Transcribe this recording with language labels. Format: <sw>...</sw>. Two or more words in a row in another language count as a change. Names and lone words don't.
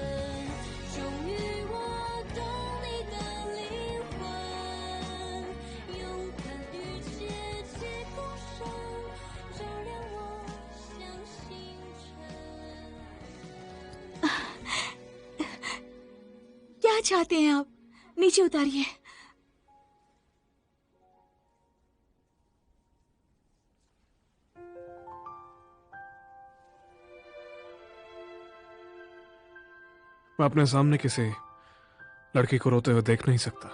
<zh>终于我懂你的灵魂，勇敢与结界共生，照亮我像星辰。</zh> <hi>क्या चाहते हैं आप? नीचे उतारिए। मैं अपने सामने किसी लड़की को रोते हुए देख नहीं सकता।</hi>